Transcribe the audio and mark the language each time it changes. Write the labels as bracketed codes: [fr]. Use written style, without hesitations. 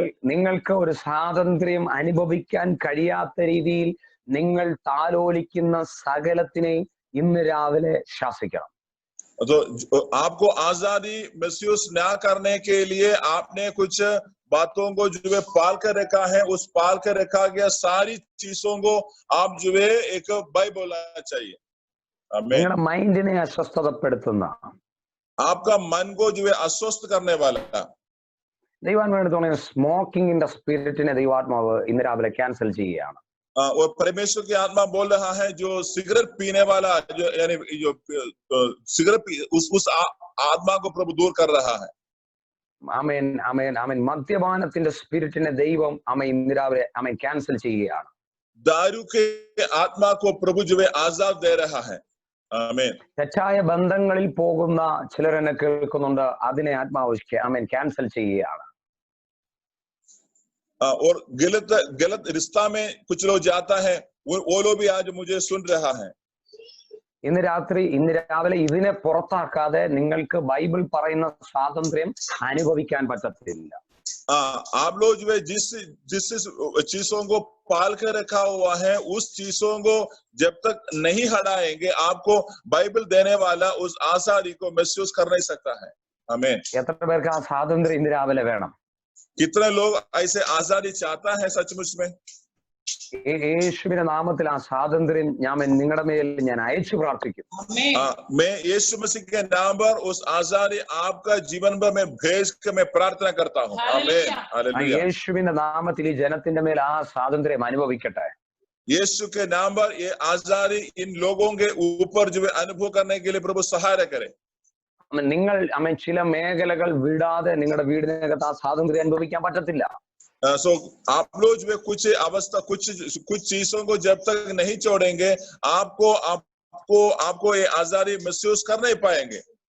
[ml] നിങ്ങൾക്ക് ഒരു സ്വാതന്ത്ര്യം അനുഭവിക്കാൻ കഴിയാത്ത രീതിയിൽ നിങ്ങൾ താലോലിക്കുന്ന സകലത്തിനെയും ഇന്ന് രാവിലെ ശാസിക്കണം. [hi] तो आपको आजादी महसूस ना करने के लिए आपने कुछ बातों को जो है पाल कर रखा है, उस पाल कर रखा गया सारी चीजों को आप जो है एक बाय बोलना चाहिए। [ml] നിങ്ങളുടെ മൈൻഡിനെ അസ്വസ്ഥതപ്പെടുത്തുന്ന, [hi] आपका मन को जो है अस्वस्थ करने वाला, [ml] ദൈവാത്മാവിനെ സ്മോക്കിംഗിന്റെ സ്പിരിറ്റിനെ ദൈവാത്മാവ് ഇന്ന് രാവിലെ ക്യാൻസൽ ചെയ്യുകയാണ്. [hi] और परमेश्वर की आत्मा बोल रहा है जो सिगरेट पीने वाला, जो यानी जो सिगरेट उस आत्मा को प्रभु दूर कर रहा है। [ml] ആമേൻ ആമേൻ ആമേൻ. മദ്യപാനത്തിന്റെ സ്പിരിറ്റിനെ ദൈവം ഇന്ന് രാവിലെ ക്യാൻസൽ ചെയ്യുകയാണ്. [hi] दारू के आत्मा को प्रभु जो है आजाद दे रहा है। आमीन। [ml] തെറ്റായ ബന്ധങ്ങളിൽ പോകുന്ന ചിലരെന്നെ കേൾക്കുന്നുണ്ട്, അതിനെ ആത്മാവ് ക്യാൻസൽ ചെയ്യുകയാണ്. [hi] और गलत रिश्ता में कुछ लोग जाता है, वो लोग भी आज मुझे सुन रहा है। [ml] ഇന്ന് രാവിലെ ഇതിനെ പുറത്താക്കാതെ നിങ്ങൾക്ക് ബൈബിൾ പറയുന്ന സ്വാതന്ത്ര്യം അനുഭവിക്കാൻ പറ്റത്തില്ല. [hi] आप लोग जो है जिस चीजों को पाल कर रखा हुआ है उस चीजों को जब तक नहीं हटाएंगे आपको बाइबल देने वाला उस आजादी को महसूस कर नहीं सकता है। आमीन। [ml] എത്ര പേർക്ക് ആ സ്വാതന്ത്ര്യം ഇന്ന് രാവിലെ വേണം? [hi] कितने लोग ऐसे आजादी चाहता है सचमुच में? [ml] യേശുവിന്റെ നാമത്തിൽ ആ സ്വാതന്ത്ര്യം നിങ്ങളുടെ മേൽ ഞാൻ അയച്ചു പ്രാർത്ഥിക്കും. [hi] मैं यीशु मसीह के नाम पर उस आजादी आपका जीवन पर मैं भेज के मैं प्रार्थना करता हूँ। आमीन। [ml] യേശുവിന്റെ നാമത്തിൽ ഈ ജനത്തിന്റെ മേൽ ആ സ്വാതന്ത്ര്യം അനുഭവിക്കട്ടെ. [hi] यीशु के नाम पर ये आजादी इन लोगों के ऊपर जो है अनुभव करने के लिए प्रभु सहायता करे। [ml] നിങ്ങൾ ചില മേഖലകൾ വിടാതെ നിങ്ങളുടെ വീടിനകത്ത് ആ സ്വാതന്ത്ര്യം അനുഭവിക്കാൻ പറ്റത്തില്ല. [hi] सो आप लोग जो है कुछ अवस्था कुछ चीजों को जब तक नहीं छोड़ेंगे आपको ये आजादी महसूस कर नहीं पाएंगे.